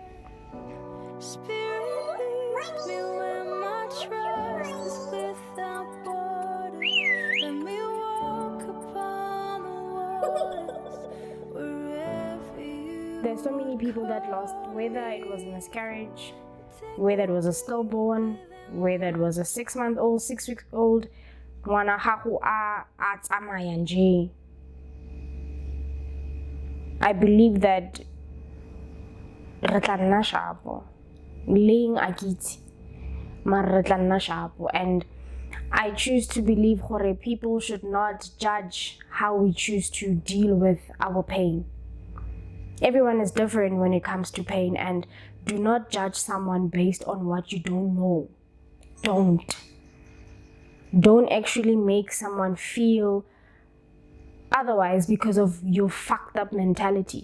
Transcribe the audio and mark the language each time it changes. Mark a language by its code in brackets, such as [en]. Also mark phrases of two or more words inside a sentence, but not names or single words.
[en] There's so many people that lost, whether it was a miscarriage, whether it was a stillborn, whether it was a 6-month-old, 6-week-old, [tn] ngwana gago a tsamaya nje. [en] I believe that [tn] re tla nna sharpo, leng a kitse, mara re tla nna sharpo. [en] And I choose to believe gore people should not judge how we choose to deal with our pain. Everyone is different when it comes to pain, and do not judge someone based on what you don't know. Don't actually make someone feel otherwise because of your fucked up mentality.